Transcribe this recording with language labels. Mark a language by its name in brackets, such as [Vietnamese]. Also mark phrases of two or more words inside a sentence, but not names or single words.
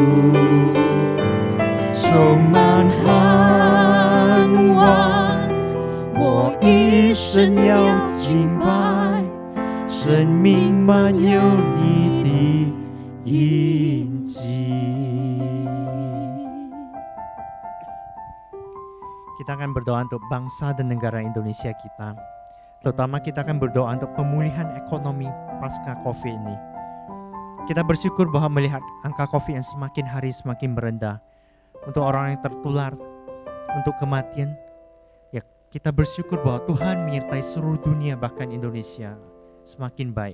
[Chinese] 充满盼望，我一生要敬拜，生命满有你的印记。 [Indonesian] Kita akan berdoa untuk bangsa dan negara Indonesia kita. Terutama kita akan berdoa untuk pemulihan ekonomi pasca COVID ini. Kita bersyukur bahwa melihat angka COVID yang semakin hari semakin merendah. Untuk orang yang tertular, untuk kematian, ya kita bersyukur bahwa Tuhan menyertai seluruh dunia bahkan Indonesia semakin baik.